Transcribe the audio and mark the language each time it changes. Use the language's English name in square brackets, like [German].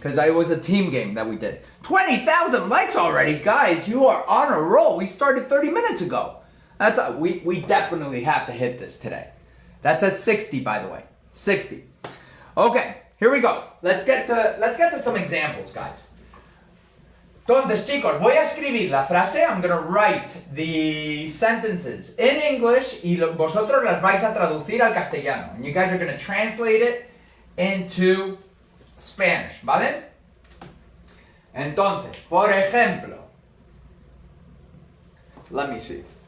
[English] Because it was a team game that we did. 20,000 likes already. Guys, you are on a roll. We started 30 minutes ago. We definitely have to hit this today. That's at 60, by the way. 60. Okay, here we go. Let's get to some examples, guys. [Spanish] Entonces, chicos, voy a escribir la frase. [English] I'm going to write the sentences in English [Spanish] y vosotros las vais a traducir al castellano. [English] And you guys are going to translate it into Spanish, ¿vale? [Spanish] Entonces, por ejemplo, [English] let me see.